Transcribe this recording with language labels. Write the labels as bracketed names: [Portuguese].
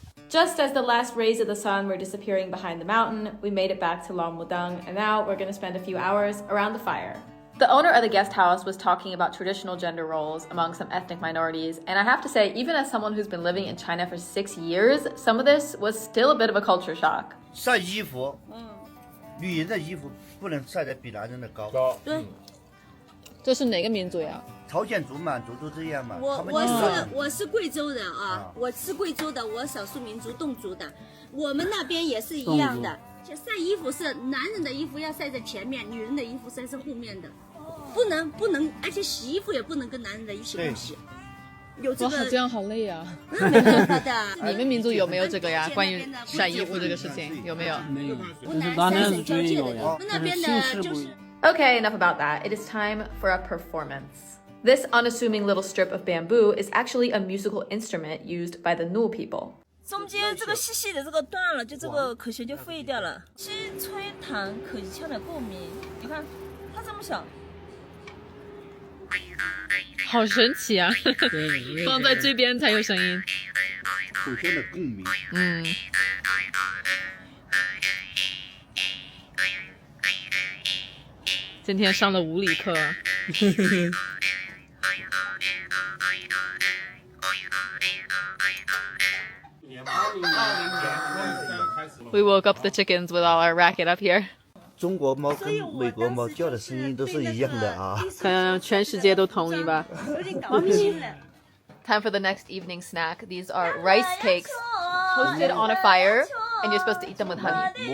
[English] Just as the last rays of the sun were disappearing behind the mountain, we made it back to Long Mudang, and now we're going to spend a few hours around the fire. The owner of the guest house was talking about traditional gender roles among some ethnic minorities, and I have to say, even as someone who's been living in China for 6 years, some of this was still a bit of a culture shock. [Chinese] 晒衣服，女人的衣服不能晒得比男人的高。对，这是哪个民族呀？朝鲜族、满族都这样嘛。我是贵州人啊，我是贵州的，我少数民族侗族的，我们那边也是一样的。晒衣服是男人的衣服要晒在前面，女人的衣服晒在后面的，不能，而且洗衣服也不能跟男人的一起共洗。有这个，这样好累啊！没办法的。你们民族有没有这个呀？关于晒衣服这个事情有没有？没有，湖南三省交界的，我们那边的就是。 [English] Okay, enough about that. It is time for a performance. This unassuming little strip of bamboo is actually a musical instrument used by the Nu people. [Chinese] 中间这个细细的这个断了，就这个口弦就废掉了。七吹弹口腔的共鸣，你看它这么小，好神奇啊！放在这边才有声音。口腔的共鸣。今天上了物理课。 [English] We woke up the chickens with all our racket up here. [Chinese] 中国猫跟美国猫叫的声音都是一样的啊。可能全世界都统一吧。 [English] Time for the next evening snack. These are rice cakes toasted on a fire, and you're supposed to eat them with honey.